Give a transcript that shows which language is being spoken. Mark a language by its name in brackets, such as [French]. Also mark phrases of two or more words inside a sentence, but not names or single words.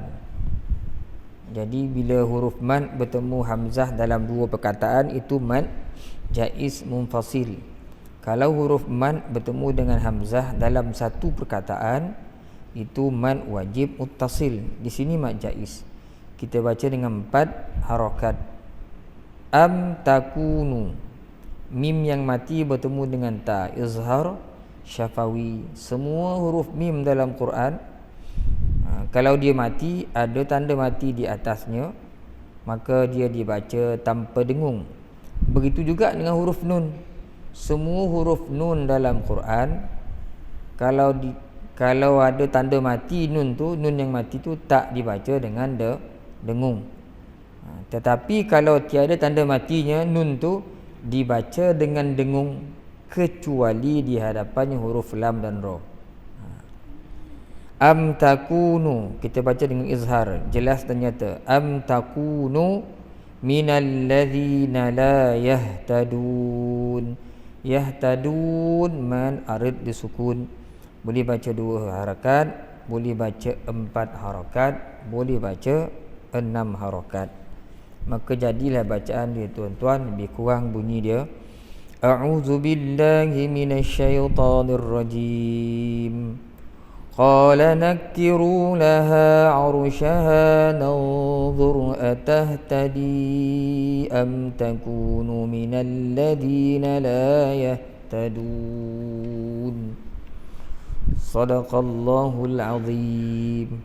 [Malay] Jadi bila huruf mad bertemu hamzah dalam 2 perkataan, itu mad jaiz munfasil. Kalau huruf mad bertemu dengan hamzah dalam 1 perkataan, itu mad wajib muttasil. Di sini mad jaiz. Kita baca dengan 4 harakat. [Arabic] أم تكونوا, [Malay] mim yang mati bertemu dengan ta, izhar syafawi. Semua huruf mim dalam Quran, kalau dia mati, ada tanda mati di atasnya, maka dia dibaca tanpa dengung. Begitu juga dengan huruf nun. Semua huruf nun dalam Quran, kalau ada tanda mati nun tu, nun yang mati tu tak dibaca dengan dengung. Tetapi kalau tiada tanda matinya, nun tu dibaca dengan dengung, kecuali di hadapannya huruf lam dan ra. [Arabic] أم تكونوا, [Malay] kita baca dengan izhar, jelas dan nyata. [Arabic] أم تكونوا من الذين لا يهتدون. يهتدون مد عارض للسكون. [Malay] Boleh baca 2 harakat, boleh baca 4 harakat, boleh baca 6 harakat. Maka jadilah bacaan dia tuan-tuan, lebih kurang bunyi dia, [Arabic] أعوذ بالله من الشيطان الرجيم. قال نكروا لها عرشها ننظر أتهتدي أم تكون من الذين لا يهتدون. صدق الله العظيم.